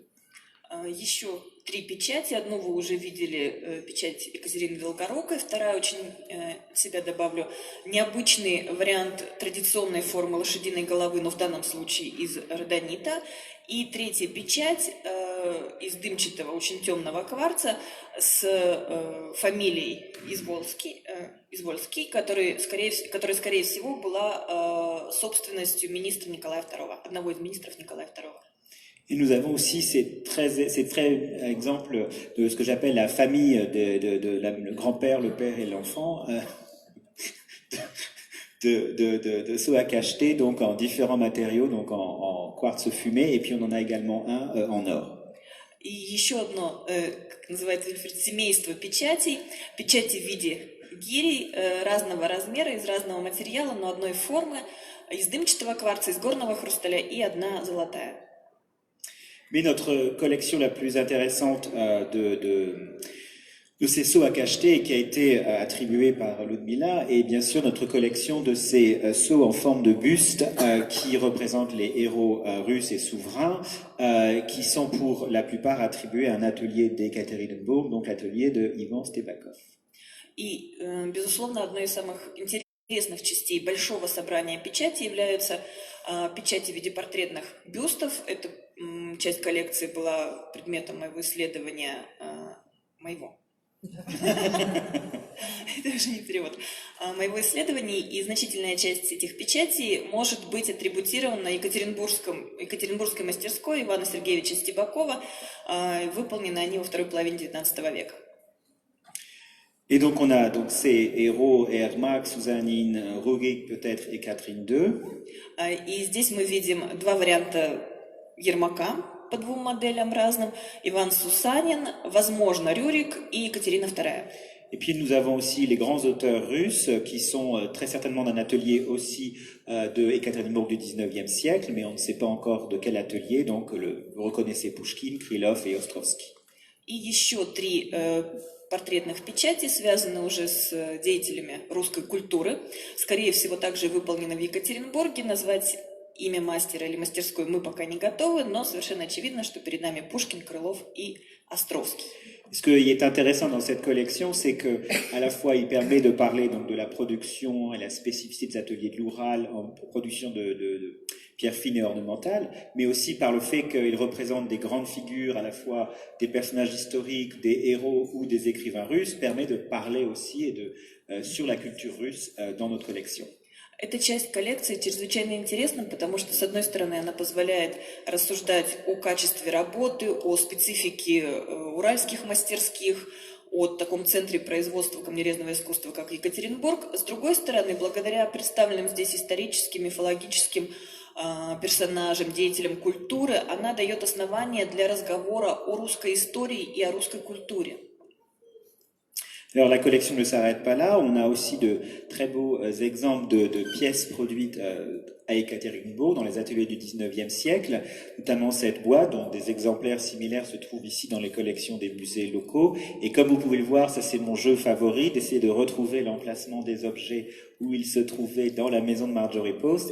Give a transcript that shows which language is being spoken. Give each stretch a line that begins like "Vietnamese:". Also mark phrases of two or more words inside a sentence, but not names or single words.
Russian: Еще три печати. Одну вы уже видели, печать Екатерины Долгорукой. Вторая, очень себя добавлю, необычный вариант традиционной формы лошадиной головы, но в данном случае из родонита. И третья печать из дымчатого, очень темного кварца с фамилией Извольский, которая, скорее всего, была собственностью министра Николая II, одного из министров Николая II.
French: Et nous avons aussi ces très exemple de ce que j'appelle la famille le grand-père, le père et l'enfant, de seaux à cacheter, donc en différents matériaux, donc en quartz fumé, et puis on en a également un en or.
Russian: И еще одно, как называется, семейство печатей. Печати в виде гирей разного размера, из разного материала, но одной формы, из дымчатого кварца, из горного хрусталя и одна золотая.
French: Mais notre collection la plus intéressante de ces seaux à cacheter qui a été attribuée par Ludmila est bien sûr notre collection de ces seaux en forme de buste qui représentent les héros russes et souverains qui sont pour la plupart attribués à un atelier d'Ekaterinbourg, donc l'atelier de Ivan Stepakov.
Russian: И, безусловно, одной из самых интересных частей большого собрания печати являются печати в виде портретных бюстов. Эта часть коллекции была предметом моего исследования, это уже не перевод, моего исследования, и значительная часть этих печатей может быть атрибутирована Екатеринбургской мастерской Ивана Сергеевича Стебакова. Выполнены они во второй половине XIX века.
French: Et donc on a donc ces héros Ermak, Suzanine, Rugik peut-être et Catherine II.
Russian: И здесь мы видим два варианта Ермака по двум моделям разным. Иван Сусанин, возможно, Рюрик и Екатерина II.
French: Et puis nous avons aussi les grands auteurs russes qui sont très certainement d'un atelier aussi de Ekaterinbourg du 19e siècle, mais on ne sait pas encore de quel atelier, donc vous reconnaissez Pushkin, Krylov et Ostrovsky.
Russian: И еще три портретных печати связаны уже с деятелями русской культуры. Скорее всего, также выполнены в Екатеринбурге. Naзвать имя мастера или мастерской мы пока не готовы, но совершенно очевидно, что перед нами Пушкин, Крылов и Островский.
French: Ce qui est intéressant dans cette collection, c'est que à la fois il permet de parler donc de la production et la spécificité des ateliers de l'Oural en production de pierres fines et ornementales, mais aussi par le fait qu'il représente des grandes figures, à la fois des personnages historiques, des héros ou des écrivains russes, permet de parler aussi sur la culture russe dans notre collection.
Russian: Эта часть коллекции чрезвычайно интересна, потому что, с одной стороны, она позволяет рассуждать о качестве работы, о специфике уральских мастерских, о таком центре производства камнерезного искусства, как Екатеринбург. С другой стороны, благодаря представленным здесь историческим, мифологическим персонажам, деятелям культуры, она дает основания для разговора о русской истории и о русской культуре.
French: Alors la collection ne s'arrête pas là, on a aussi de très beaux exemples de pièces produites à Ekaterinbourg dans les ateliers du 19e siècle, notamment cette boîte dont des exemplaires similaires se trouvent ici dans les collections des musées locaux. Et comme vous pouvez le voir, ça c'est mon jeu favori, d'essayer de retrouver l'emplacement des objets où ils se trouvaient dans la maison de Marjorie Post.